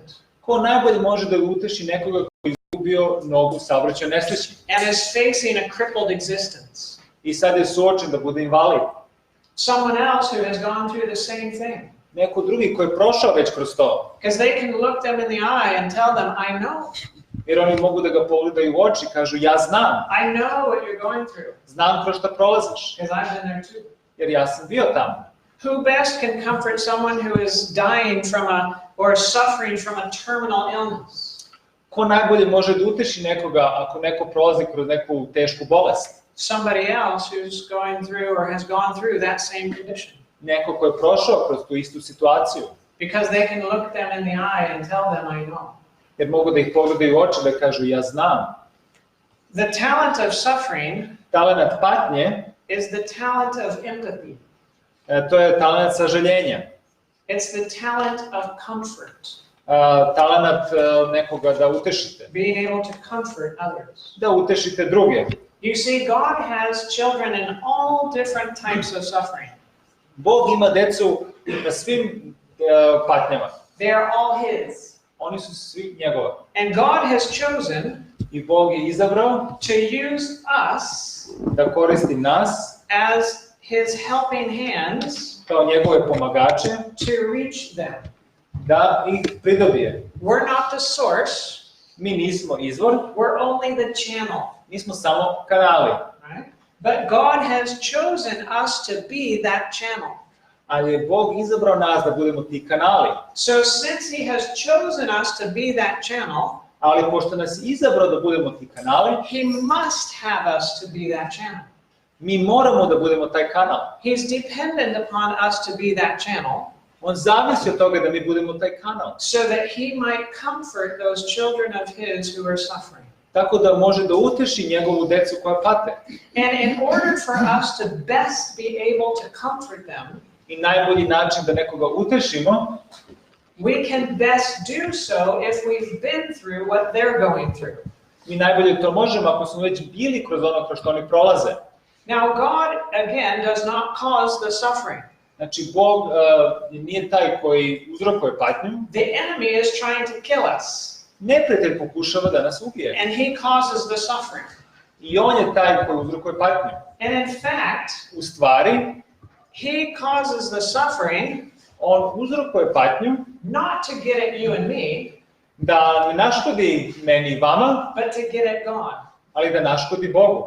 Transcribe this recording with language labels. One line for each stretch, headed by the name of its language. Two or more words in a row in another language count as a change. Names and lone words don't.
Serbian: Ko najbolje može da uteši nekoga koji je izgubio nogu u saobraćajnoj nesreći
English: and is facing a crippled existence?
Serbian: i sad je suočen da bude invalid?
English: Someone else who has gone through the same thing.
Serbian: Neko drugi koji je prošao već kroz to,
English: Because they can look them in the eye and tell them, I know.
Serbian: jer oni mogu da ga pogledaju u oči i kažu ja znam,
English: I know what you're going through.
Serbian: znam kroz šta prolaziš,
English: Because I've been there too.
Serbian: jer ja sam bio tamo.
English: Who best can comfort someone who is dying from or suffering from a terminal illness?
Serbian: Ko najbolje može da uteši nekoga ako neko prolazi kroz neku tešku bolest?
English: Somebody else who's going through or has gone through that same condition.
Serbian: Neko ko je prošao kroz tu istu situaciju,
English: Because they can look them in the eye and tell them, I know.
Serbian: jer mogu da ih pogledaju u oči da kažu ja znam.
English: The talent of suffering
Serbian: Talenat patnje,
English: is the talent of empathy.
Serbian: to je talenat sažaljenja.
English: It's the talent of comfort.
Serbian: talenat nekoga da utešite,
English: being able to comfort others.
Serbian: da utešite druge.
English: You see, God has children in all different types of suffering.
Serbian: Bog ima decu na svim patnjama.
English: They are all His.
Serbian: Oni su svi njegova.
English: And God has chosen
Serbian: I Bog je izabrao
English: to use us
Serbian: da koristi nas
English: as His helping hands
Serbian: kao njegove pomagače,
English: to reach them.
Serbian: da ih pridobije.
English: We're not the source,
Serbian: Mi nismo izvor,
English: we're only the channel,
Serbian: mi smo samo kanali.
English: right? But God has chosen us to be that channel.
Serbian: Ali je Bog izabrao nas da budemo ti kanali.
English: So since He has chosen us to be that channel,
Serbian: Ali pošto nas je izabrao da budemo ti kanali,
English: He must have us to be that channel.
Serbian: mi moramo da budemo taj kanal.
English: He's dependent upon us to be that channel
Serbian: On zavisi od toga da mi budemo taj kanal.
English: so that He might comfort those children of His who are suffering.
Serbian: Tako da može da uteši njegovu decu koja pate.
English: And in order for us to best be able to comfort them,
Serbian: I najbolji način da nekoga utešimo,
English: we can best do so if we've been through what they're going through.
Serbian: mi najbolje to možemo ako smo već bili kroz ono kroz što oni prolaze.
English: Now, God, again, does not cause the suffering.
Serbian: Znači, Bog nije taj koji uzrokuje patnju.
English: The enemy is trying to kill us,
Serbian: Neprijatelj pokušava da nas ubije.
English: and he causes the suffering.
Serbian: I on je taj koji uzrokuje patnju.
English: And in fact,
Serbian: U stvari,
English: he causes the suffering
Serbian: on uzrokuje patnju
English: not to get at you and me,
Serbian: da ne naškodi meni i vama,
English: but to get at God.
Serbian: ali da naškodi Bogu.